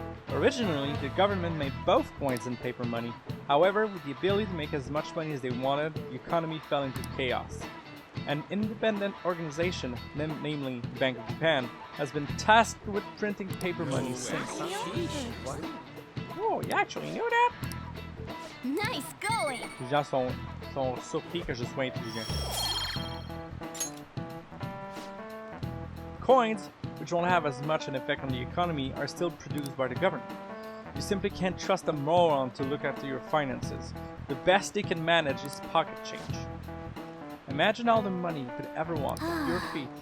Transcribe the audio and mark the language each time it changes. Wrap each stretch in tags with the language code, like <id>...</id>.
<en>Originally, the government made both coins and paper money. However, with the ability to make as much money as they wanted, the economy fell into chaos. An independent organization, namely the Bank of Japan, has been tasked with printing paper money since. Oh, you actually knew that? Nice going!</en> <fr>Les gens sont surpris que je sois intelligent.</fr> <en>Coins, which won't have as much an effect on the economy, are still produced by the government. You simply can't trust a moron to look after your finances. The best they can manage is pocket change. Imagine all the money you could ever want at your feet.</en>